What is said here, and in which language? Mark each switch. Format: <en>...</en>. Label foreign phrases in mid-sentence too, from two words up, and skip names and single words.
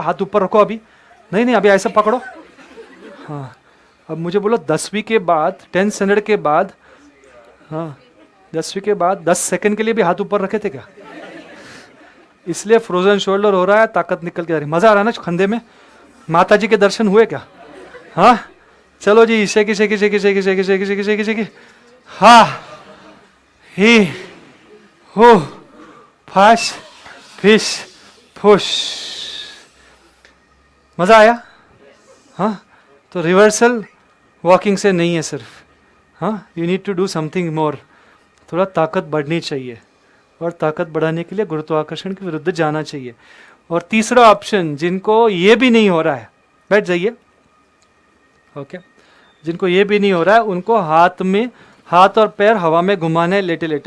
<hi>हाथ ऊपर रखो अभी, नहीं अभी ऐसा पकड़ो। हाँ अब मुझे बोलो 10वीं के बाद,</hi> <en>10th standard</en> <hi>के बाद, हाँ 10वीं के बाद 10 सेकंड के लिए भी हाथ ऊपर रखे थे क्या? इसलिए</hi> <en>frozen shoulder</en> <hi>हो रहा है, ताकत निकल के आ रही। मजा आ रहा है ना खंधे में? माता जी के दर्शन हुए क्या? हाँ चलो जी, शेकी शेकी शेकी शेकी शेकी शेकी शेकी शेकी शेकी, हा ही हो, फाश फिश फुश। मजा आया? हाँ तो</hi> <en>reversal walking</en> <hi>से नहीं है सिर्फ, हाँ</hi> <en>you need to do something more.</en> <hi>थोड़ा ताकत बढ़नी चाहिए, और ताकत बढ़ाने के लिए गुरुत्वाकर्षण के विरुद्ध जाना चाहिए। और तीसरा ऑप्शन, जिनको ये भी नहीं हो रहा है, बैठ जाइए। ओके, जिनको ये भी नहीं हो रहा है उनको हाथ और पैर हवा में घुमाने हैं लेटे लेटे।</hi>